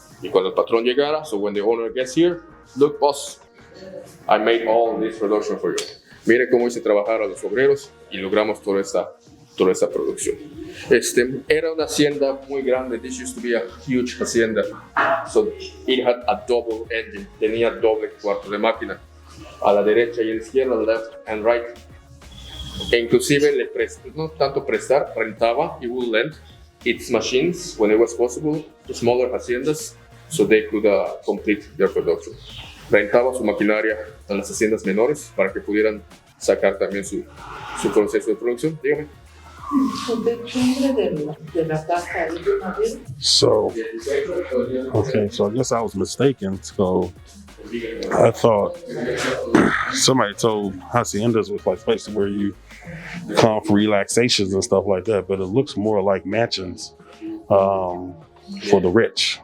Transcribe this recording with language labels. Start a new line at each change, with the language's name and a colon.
Spanish: Y cuando el patrón llegara,
English: so when the owner gets here, look boss, I made all this production for you.
Spanish: Mire cómo hice trabajar a los obreros y logramos toda esta producción. Era una hacienda muy grande.
English: This used to be a huge hacienda. So it had a double engine.
Spanish: Tenía doble cuarto de máquina. A la derecha y a la izquierda,
English: left and right.
Spanish: E inclusive no tanto prestar, rentaba,
English: he would lend its machines when it was possible to smaller haciendas so they could complete their production.
Spanish: Rentaba su maquinaria a las haciendas menores para que pudieran sacar también su proceso de producción. Dígame.
English: So, okay, so I guess I was mistaken. So I thought somebody told Haciendas was like places where you come for relaxations and stuff like that, but it looks more like mansions for the rich.